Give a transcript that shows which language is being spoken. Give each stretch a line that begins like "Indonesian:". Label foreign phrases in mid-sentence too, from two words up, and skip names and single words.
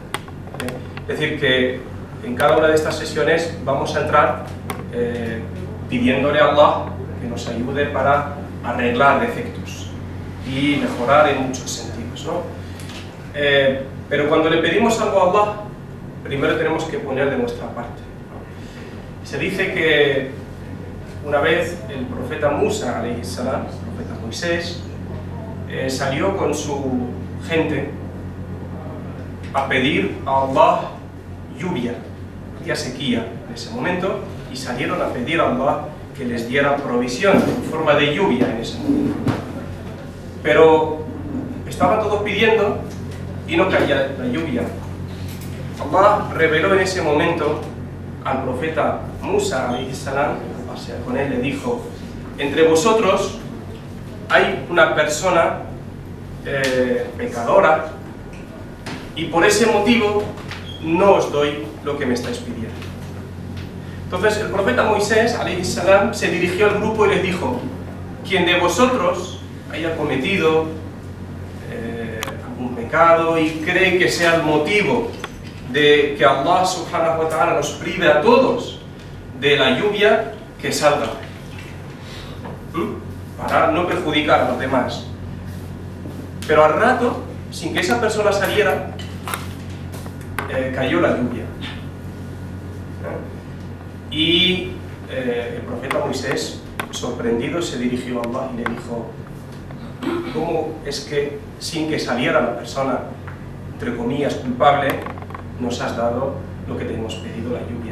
Spanish: Es decir, que en cada una de estas sesiones vamos a entrar pidiéndole a Allah que nos ayude para arreglar defectos y mejorar en muchos sentidos, ¿no? Pero cuando le pedimos algo a Allah, primero tenemos que poner de nuestra parte, ¿no? Se dice que una vez el profeta Musa,
Arabic: عليه السلام,
Spanish: el profeta Moisés, salió con su gente a pedir a Allah lluvia, había sequía en ese momento, y salieron a pedir a Allah que les diera provisión en forma de lluvia en ese momento. Pero estaban todos pidiendo y no caía la lluvia. Allah reveló en ese momento al profeta Musa,
Arabic: عليه السلام,
Spanish: con él, le dijo: entre vosotros hay una persona pecadora, y por ese motivo no os doy lo que me estáis pidiendo. Entonces el profeta Moisés,
Arabic: عليه السلام,
Spanish: se dirigió al grupo y les dijo: quien de vosotros haya cometido algún pecado y cree que sea el motivo de que Allah
Arabic: سبحانه وتعالى
Spanish: nos prive a todos de la lluvia, que salga, para no perjudicar a los demás. Pero al rato, sin que esa persona saliera, cayó la lluvia. Y el profeta Moisés, sorprendido, se dirigió a Allah y le dijo: ¿cómo es que sin que saliera la persona, entre comillas, culpable, nos has dado lo que te hemos pedido, la lluvia?